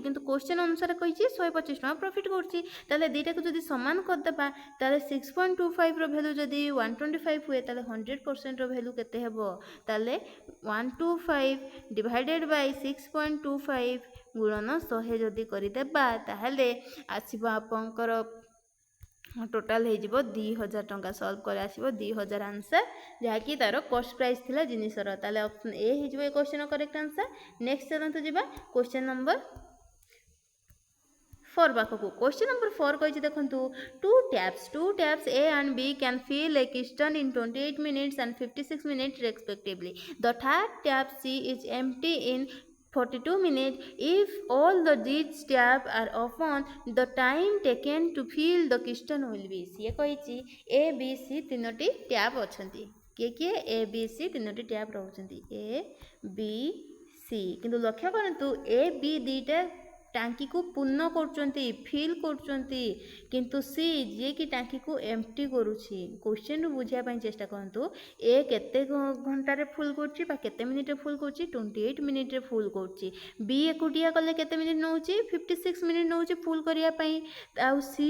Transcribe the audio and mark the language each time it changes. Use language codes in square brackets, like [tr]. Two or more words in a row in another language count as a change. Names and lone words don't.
[or] କିନ୍ତୁ କୋଶ୍ଚେନ୍ ଅନୁସାରେ କହିଛି 125 ଟଙ୍କା ପ୍ରଫିଟ୍ କରୁଛି ତାହେଲେ ଦୁଇଟାକୁ ଯଦି ସମାନ କରିଦେବା ତାହେଲେ 6.25ର ଭ୍ୟାଲୁ ଯଦି 125 ହୁଏ ତାହେଲେ 100%ର ଭ୍ୟାଲୁ କେତେ ହେବ ତାହେଲେ 125 [en] divided by [or] 6.25 ଗୁଣନ 100 ଯଦି କରିଦେବା ତାହେଲେ ଆସିବ ଆପଣଙ୍କର ଟୋଟାଲ୍ ହେଇଯିବ 2000 ଟଙ୍କା ସଲ୍ଭ କରି ଆସିବ 2000 ଆନ୍ସର୍ ଯାହାକି ତା'ର [en] cost price [or] ଥିଲା ଜିନିଷର ତାହେଲେ [en] option A [or] ହେଇଯିବ ଏ କ୍ୱେଶ୍ଚନ୍ର [en] correct answer next [or] ଚାଲନ୍ତୁ ଯିବା [en] question number 4 ପାଖକୁ question number 4 [or] କହିଛି ଦେଖନ୍ତୁ [en] two taps A and B can fill a piston in 28 minutes and 56 minutes respectively the third tap C is empty in 42 minutes if all these taps are open the time taken to fill the piston will be [or] ସିଏ କହିଛି A B C ତିନୋଟି ଟ୍ୟାପ୍ ଅଛନ୍ତି କିଏ A B C ତିନୋଟି ଟ୍ୟାପ୍ ରହୁଛନ୍ତି A B C କିନ୍ତୁ ଲକ୍ଷ୍ୟ କରନ୍ତୁ A B ଦୁଇଟା ଟାଙ୍କିକୁ ପୂର୍ଣ୍ଣ କରୁଛନ୍ତି ଫିଲ୍ କରୁଛନ୍ତି କିନ୍ତୁ ସି ଯିଏକି ଟାଙ୍କିକୁ ଏମ୍ପ୍ଟି କରୁଛି କ୍ୱେଶ୍ଚନ୍ରୁ ବୁଝିବା ପାଇଁ ଚେଷ୍ଟା କରନ୍ତୁ ଏ କେତେ ଘଣ୍ଟାରେ ଫୁଲ୍ କରୁଛି ବା କେତେ ମିନିଟ୍ରେ ଫୁଲ୍ କରୁଛି 28 ମିନିଟ୍ରେ ଫୁଲ୍ କରୁଛି ବି ଏକୁଟିଆ କଲେ କେତେ ମିନିଟ୍ ନେଉଛି 56 ମିନିଟ୍ ନେଉଛି ଫୁଲ୍ କରିବା ପାଇଁ ଆଉ ସି